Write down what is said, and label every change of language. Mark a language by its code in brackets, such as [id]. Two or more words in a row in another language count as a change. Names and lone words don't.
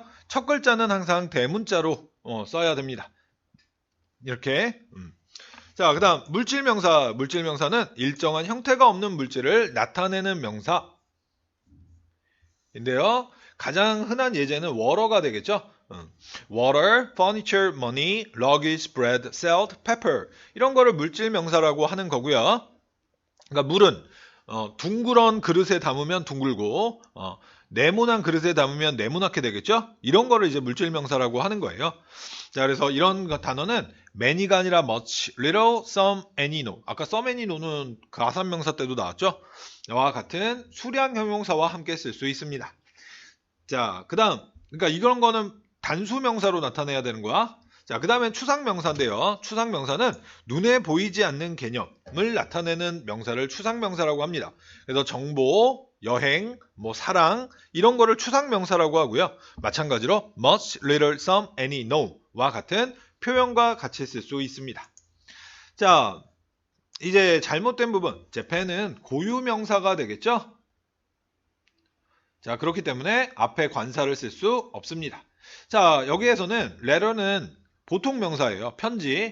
[ko] 첫 글자는 항상 대문자로 써야 됩니다. 이렇게. 자, 그 다음 물질명사. 물질명사는 일정한 형태가 없는 물질을 나타내는 명사인데요. 가장 흔한 예제는 water가 되겠죠. [en] water, furniture, money, luggage, bread, salt, pepper [ko] 이런 거를 물질명사라고 하는 거고요. 그러니까 물은 둥그런 그릇에 담으면 둥글고 네모난 그릇에 담으면 네모나게 되겠죠. 이런 거를 이제 물질명사라고 하는 거예요. 자, 그래서 이런 단어는 many가 아니라 [en] much, little, some, any, no. [ko] 아까 [en] some, any, [ko] no는 가산명사 때도 나왔죠. 이와 같은 수량 형용사와 함께 쓸 수 있습니다. 자, 그 다음 그러니까 이런 거는 단수명사로 나타내야 되는 거야. 자, 그 다음엔 추상명사인데요. 추상명사는 눈에 보이지 않는 개념을 나타내는 명사를 추상명사라고 합니다. 그래서 정보, 여행, 사랑 이런 거를 추상명사라고 하고요. 마찬가지로 [en] much, little, some, any, [ko] no와 같은 표현과 같이 쓸 수 있습니다. 자, 이제 잘못된 부분. Japan은 고유명사가 되겠죠? 자, 그렇기 때문에 앞에 관사를 쓸 수 없습니다. 자, 여기에서는 letter는 보통 명사예요. 편지.